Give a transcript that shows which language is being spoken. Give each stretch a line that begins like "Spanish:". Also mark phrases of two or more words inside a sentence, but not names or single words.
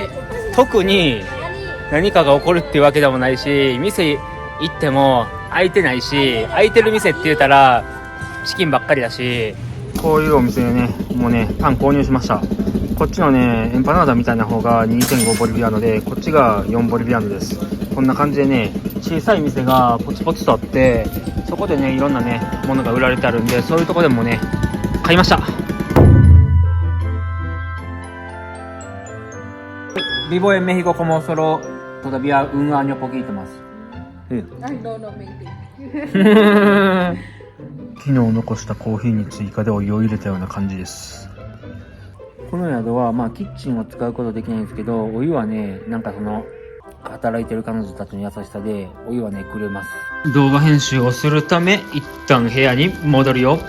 Japanese: 特に何かが起こるっていうわけでもないし、店行っても空いてないし、空いてる店って言ったらチキンばっかりだし、こういうお店でねもうねパン購入しました。こっちのねエンパナーダみたいな方が 2.5 ボリビアーノで、こっちが4ボリビアーノです。こんな感じでね小さい店がポツポツとあって、そこでねいろんなねものが売られてあるんで、そういうとこでもね買いました。
Spanish: Vivo en México como solo todavía un año poquito más. Ay, no, no, mentira.
Japanese: 昨日残したコーヒーに追加でお湯を入れたような感じです。この宿はキッチンを使うことできないんですけど、お湯はね、なんかその働いてる彼女たちの優しさでお湯はねくれます。動画編集をするため一旦部屋に戻るよ。